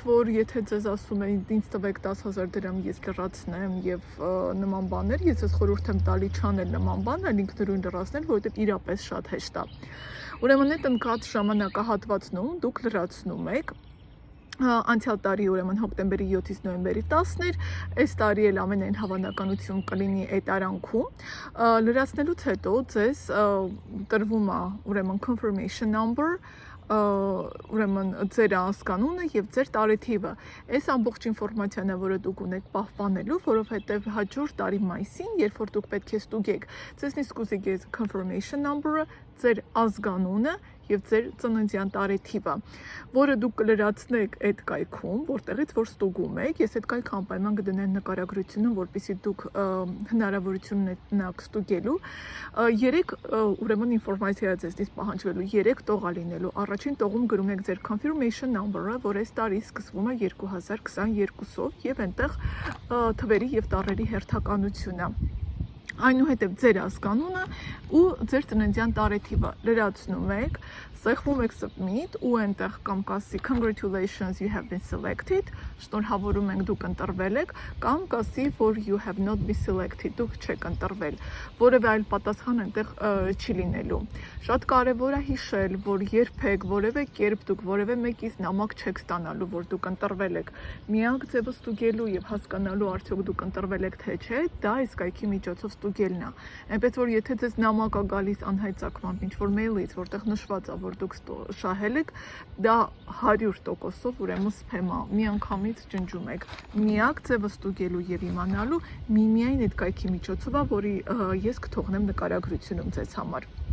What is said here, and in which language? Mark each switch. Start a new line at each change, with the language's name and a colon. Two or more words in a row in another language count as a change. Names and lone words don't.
Armenian: որ եթե ձեզ ասում են ինձ տվեք 10,000 դրամ ես լրացնեմ եւ նման բաներ, ես ձեզ խորհուրդ եմ տալի չանել նման բան, այլ ինքնուրույն լրացնել, որովհետեւ իրապես շատ հեշտ է։ Ուրեմն այդ ընկած ժամանակահատվածում դուք լրացնում եք անցյալ տարի ուրեմն հոկտեմբերի 7-ից նոյեմբերի 10-ն էր, այս տարի էլ ամենայն հավանականություն կլինի այդ արանքում։ Լրացնելուց հետո ձեզ տրվում է ուրեմն
English: confirmation number,
Armenian: ուրեմն ձեր անցկանունը եւ ձեր տարեթիվը։ Այս ամբողջ ինֆորմացիան է, որը դուք ունեք պահպանելու, որովհետեւ հաջորդ տարի մայիսին, երբ որ դուք պետք է ստուգեք, ձեզ նիստ կուզի
English: confirmation number-
Armenian: ը, ձեր ազգանունը եւ ձեր ծննդյան տարեթիվը, որը դուք կլրացնեք այդ կայքում, որտեղից որ ստուգում եք։ Ես այդ կայքը անպայման կդնեմ նկարագրությունը, որպեսզի դուք հնարավորություն ունենաք ստուգելու։ 3 ուրեմն ինֆորմացիա ձեզնից պահանջվելու 3 տող է լինելու։ Առաջին տողում գրում եք ձեր
English: confirmation number-
Armenian: ը, որ այս տարի սկսվում է 2022-ով եւ այնտեղ թվերի եւ տառերի հերթականությունը։ Այնուհետև ձեր ազգանունը ու ձեր ծննդյան տարեթիվը լրացնում եք, սեղմում եք submit ու այնտեղ կամ կասի
English: congratulations you have been selected,
Armenian: շնորհավորում ենք դուք ընտրվել եք, կամ կասի որ
English: you have not been
Armenian: selected, դուք չեք ընտրվել, որևէ այլ պատասխան այնտեղ չի լինելու։ Շատ կարևոր է հիշել, որ երբեք որևէ կերպ դուք որևէ մեկից նամակ չեք ստանալու, որ դուք ընտրվել եք։ Միակ ձևը ստուգելու եւ հասկանալու արդյոք դուք ընտրվել եք թե չէ, դա այս կայքի միջոցով ստուգելն է։ Այնպես որ եթե ձեզ նամակ է գալիս անհայտակմամբ ինչ-որ մեյլից, որտեղ նշված է, որ դուք շահել եք, դա 100%-ով ուրեմն սփեմ է։ Միանգամից ջնջում եք։ Միակ ձևը ստուգելու եւ իմանալու միայն այդ կայքի միջոցով է, որի ես կթողնեմ նկարագրությունում ձեզ համար։